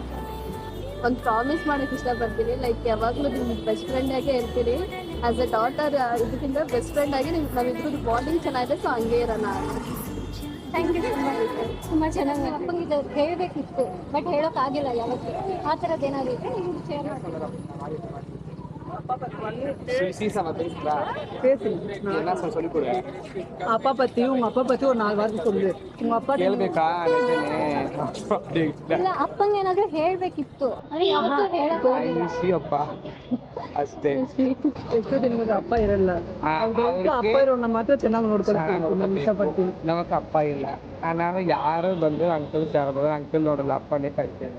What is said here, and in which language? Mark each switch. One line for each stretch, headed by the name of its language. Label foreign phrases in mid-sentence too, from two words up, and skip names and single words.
Kannada: ಒಂದು ಪ್ರಾಮಿಸ್ ಮಾಡೋಕೆ ಇಷ್ಟಪಡ್ತೀನಿ, ಲೈಕ್ ಯಾವಾಗಲೂ ನಿಮ್ಮ
English: best friend
Kannada: ಆಗೇ ಇರ್ತೀರಿ.
English: as a daughter
Kannada: ಇದಕ್ಕಿಂತ
English: best friend
Kannada: ಆಗಿ ನಾವಿಬ್ರದ್ದು ಬಾಂಡಿಂಗ್ ಚೆನ್ನಾಗಿದೆ, ಸೊ ಹಂಗೆ ಇರೋಣ.
English: thank you
Kannada: ತುಂಬ ಚೆನ್ನಾಗಿ ಅಪ್ಪಂಗೆ ಇದು ಹೇಳಬೇಕಿತ್ತು ಬಟ್ ಹೇಳೋಕ್ಕಾಗಿಲ್ಲ ಯಾವತ್ತೂ. ಆ ಥರದ್ದು ಏನಾದರೂ ಇದ್ದರೆ ನಿಮ್ಗೆ ಶೇರ್ ಮಾಡ್ತೀರಾ?
Tamil: அப்பா பத்தியும் உங்க அப்பா பத்தி ஒரு 4 வார்த்தை சொல்லு. உங்க அப்பா
Kannada: ಇಲ್ಲ ಅಪ್ಪಂಗೆ ಏನಾದರೂ ಹೇಳಬೇಕಿತ್ತು ಅಂದರೆ ಯಾವತ್ತೂ ಹೇಳೋಕ್ಕಾಗಿಲ್ಲ. ಅಷ್ಟೇ. ಎಷ್ಟು ದಿನದ ಅಪ್ಪ ಇರಲ್ಲ, ಅಪ್ಪ ಇರೋನ್ನ ಮಾತ್ರ ಚೆನ್ನಾಗಿ ನೋಡ್ಕೊಳ್ತೀನಿ. ನಾನು ಇಷ್ಟಪಡ್ತೀನಿ. ನಮಗ ಅಪ್ಪ ಇಲ್ಲ, ನಾನು ಯಾರು ಬಂದ್ರು
English: uncle uncle
Kannada: ನೋಡಲ್ಲ, ಅಪ್ಪನೇ ಕಾಯ್ತೇನೆ.